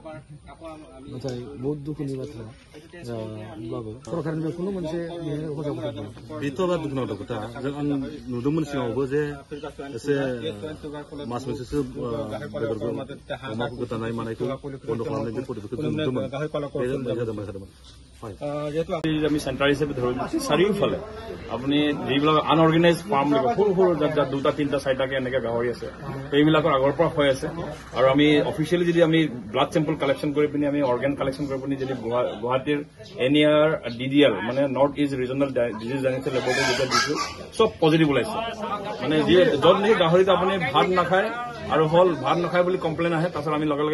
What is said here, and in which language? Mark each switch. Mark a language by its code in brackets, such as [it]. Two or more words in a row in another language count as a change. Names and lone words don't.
[brx] नाथाय बहुद दुखुनि बाथ्रा होमब्लाबो सरकारनि बेखौनो मोनसे बेथ' दुखुनांथाव खोथा जों आं नुदोंमोन सिगाङावबो जे एसे मास मोनसेसो बेदरखौ अमाखौ गोदानाय मानायखौ बन्द' खालामनाय बे पलिटिखौ जों नुदोंमोन [as] যেহেতু আমি চেণ্টাৰ হিচাপে ধৰিছোঁ চাৰিওফালে আপুনি যিবিলাক [en] unorganised farm [as] সৰু সৰু যাত 2টা 3টা 4টাকে এনেকৈ গাহৰি আছে সেইবিলাকৰ আগৰ পৰা হৈ আছে আৰু আমি অফিচিয়েলি যদি আমি [en] blood sample collection [as] কৰি পিনি আমি [en] organ collection [as] কৰি পিনি যদি গুৱাহাটীৰ NER DDL মানে [en] North East Regional Disease General Laboratory [as] যেতিয়া দিছোঁ চব পজিটিভ ওলাইছে মানে য'ত নেকি গাহৰিটো আপুনি ভাত নাখায় আৰু ভাত নাখায় বুলি কমপ্লেইন আহে তাৰপিছত আমি লগে